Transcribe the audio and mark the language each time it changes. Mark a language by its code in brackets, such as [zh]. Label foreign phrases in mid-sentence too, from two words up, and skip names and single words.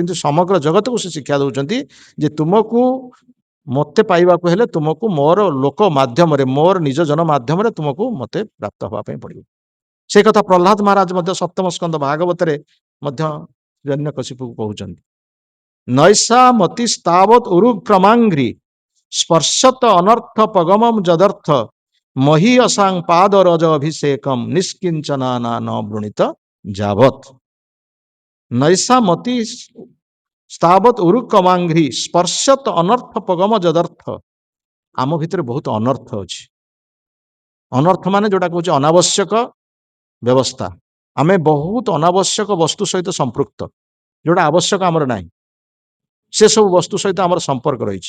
[or] କିନ୍ତୁ ସମଗ୍ର ଜଗତକୁ ସେ ଶିକ୍ଷା ଦଉଛନ୍ତି ଯେ ତୁମକୁ ମୋତେ ପାଇବାକୁ ହେଲେ ତୁମକୁ ମୋର ଲୋକ ମାଧ୍ୟମରେ, ମୋର ନିଜ ଜନ ମାଧ୍ୟମରେ ତୁମକୁ ମୋତେ ପ୍ରାପ୍ତ ହେବା ପାଇଁ ପଡିବ। ସେ କଥା ପ୍ରହ୍ଲାଦ ମହାରାଜ ମଧ୍ୟ ସପ୍ତମ ସ୍କନ୍ଦ ଭାଗବତରେ ମଧ୍ୟ ହିରଣ୍ୟକଶିପୁକୁ କହୁଛନ୍ତି। [sa] ନୈଷା ମତି ସ୍ତାବତ ଉରୁ କ୍ରମାଙ୍ଘ୍ରି ସ୍ପର୍ଶତ ଅନର୍ଥ ପଗମମ ଯଦର୍ଥ मही असांग पाद रज अभिषेकम निष्किंचना न वृणीत जावत नैसा मति ସ୍ତାବତ ଉରୁକମାଙ୍ଘ୍ରି ସ୍ପର୍ଶତ ଅନର୍ଥ ପଗମ ଯଦର୍ଥ। [or] ଆମ ଭିତରେ ବହୁତ ଅନର୍ଥ ଅଛି। ଅନର୍ଥ ମାନେ ଯୋଉଟା କହୁଛି ଅନାବଶ୍ୟକ ବ୍ୟବସ୍ଥା। ଆମେ ବହୁତ ଅନାବଶ୍ୟକ ବସ୍ତୁ ସହିତ ସମ୍ପୃକ୍ତ, ଯୋଉଟା ଆବଶ୍ୟକ ଆମର ନାହିଁ, ସେ ସବୁ ବସ୍ତୁ ସହିତ ଆମର ସମ୍ପର୍କ ରହିଛି।